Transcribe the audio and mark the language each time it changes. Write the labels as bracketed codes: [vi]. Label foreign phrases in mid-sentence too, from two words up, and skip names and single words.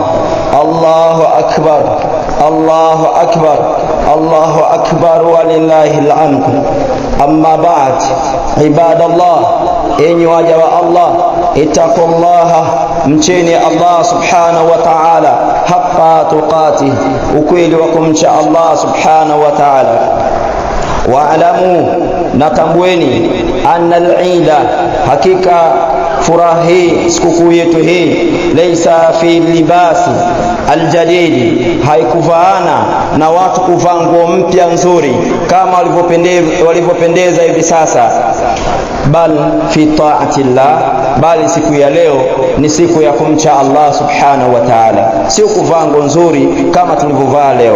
[ar] الله أكبر الله أكبر الله أكبر ولله الحمد. أما بعد عباد الله إن وجب الله اتقوا الله [sw] mcheni Allah [ar] سبحانه وتعالى حق تقاته, [sw] ukweli wa kumcha Allah [ar] سبحانه وتعالى. [sw] Wa'lamu, natambueni, [ar] أن العيد, [sw] hakika furaha hii, sikukuu yetu hii, [ar] ليس في لباس الجديد, [sw] haikuvaana na watu kuvaa nguo mpya nzuri kama walivyopendeza hivi sasa, [ar] بل في طاعة الله, [sw] bali siku ya leo ni siku ya kumcha Allah [ar] سبحانه وتعالى, [sw] sio kuvaa nguo nzuri kama tulivyovaa leo.